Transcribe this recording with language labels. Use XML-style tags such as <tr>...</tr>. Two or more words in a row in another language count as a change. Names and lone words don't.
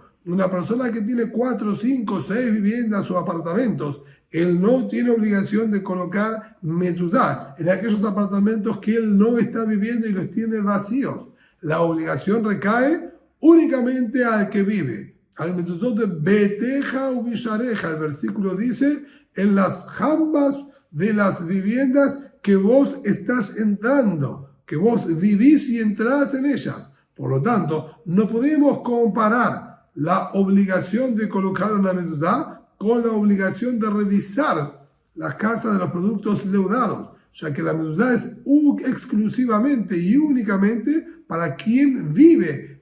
<es>Una persona que tiene 4, 5, 6 viviendas o apartamentos, él no tiene obligación de colocar mezuzá en aquellos apartamentos que él no está viviendo y los tiene vacíos. La obligación recae únicamente al que vive.</es> <he>על מזוזות de ביתך ובשעריך,</he> <es>el versículo dice, en las jambas de las viviendas que vos estás entrando, que vos vivís y entrás en ellas. Por lo tanto, no podemos comparar la obligación de colocar una mezuzá con la obligación de revisar la casa de los productos leudados, ya que la mezuzá es exclusivamente y únicamente para quien vive.</es>